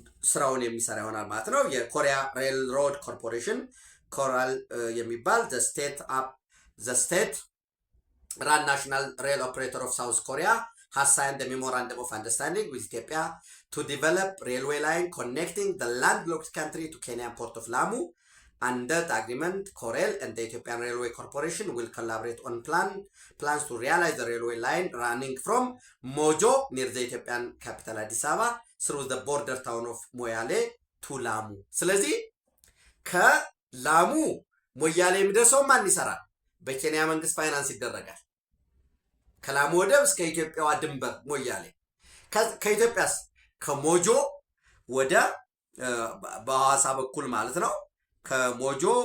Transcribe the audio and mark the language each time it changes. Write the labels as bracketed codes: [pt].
[am] ስራውን የሚሰራ ይሆናል ማለት ነው። የኮሪያ ሬል ሮድ ኮርፖሬሽን ኮራል የሚባል [en] the state run national rail operator of South Korea has signed the memorandum of understanding with Ethiopia to develop railway line connecting the landlocked country to Kenyan port of Lamu. Under the agreement, Corel and the Ethiopian Railway Corporation will collaborate on plans to realize the railway line running from Mojo near the Ethiopian capital Addis Ababa through the border town of Moyale to Lamu. [am] ስለዚህ ከላሙ ሞያሌ የሚደርሰው ማን ይሰራል? በኬንያ መንግስት ፋይናንስ ይደረጋል። ከላሙ ወደብ እስከ ኢትዮጵያዋ ድንበር ሞያሌ፣ ከኢትዮጵያስ ከሞጆ ወደ በሐዋሳ በኩል ማለት ነው። ከሞጆ